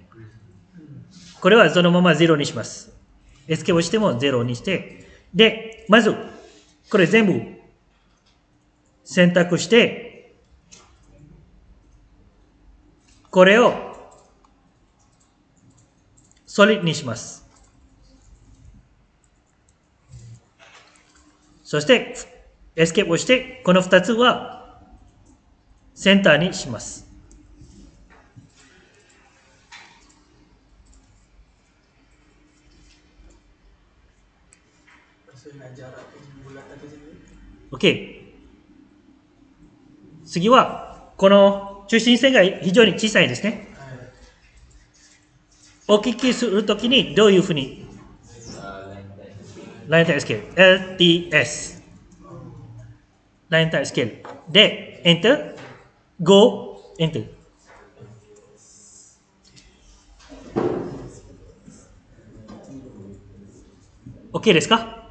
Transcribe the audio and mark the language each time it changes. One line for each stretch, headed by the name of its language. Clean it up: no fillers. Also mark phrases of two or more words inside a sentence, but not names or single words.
Japanese: これはそのまま0にします。エスケープしても0にして、で、まず、これ全部選択して、これをソリッドにします。そして、エスケープをして、この2つはセンターにします。
Malay: Sesuai dengan jarak bulatan tu sini. OK。
Japanese: 次は、この中心線が非常に小さいですね。お聞きするときにどういうふうにラインタイムスケール LTS ラインタイムスケールで
English: Enter Go Enter OK
Japanese: ですか？